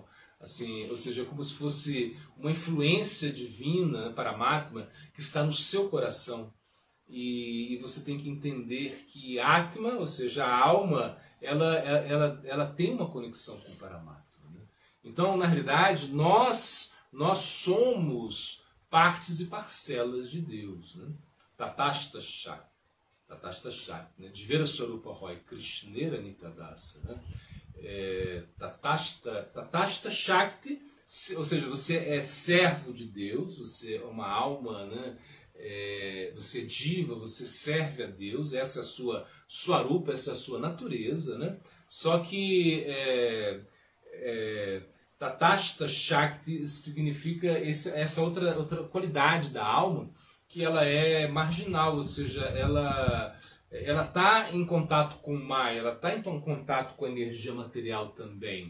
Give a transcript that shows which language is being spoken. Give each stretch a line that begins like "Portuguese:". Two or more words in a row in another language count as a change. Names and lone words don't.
Portuguese: Assim, ou seja, como se fosse uma influência divina, Paramatma, que está no seu coração. E você tem que entender que Atma, ou seja, a alma, ela tem uma conexão com o Paramatma. Né? Então, na realidade, nós somos partes e parcelas de Deus. Né?
Sanskrit: तटस्थ शक्ति। तटस्थ शक्ति. Né?
Bangla: জীবের স্বরূপ হয় কৃষ্ণের নিত্যদাস.
Portuguese: Né?
Sanskrit: तटस्थ शक्ति,
Portuguese: ou seja, você é servo de Deus, você é uma alma, né? Você é diva, você serve a Deus, essa é a sua Swarupa, essa é a sua natureza, né? Só que
Sanskrit: तटस्थ शक्ति
Portuguese: significa essa outra qualidade da alma, que ela é marginal, ou seja, ela está em contato com o Maya, ela está em contato com a energia material também.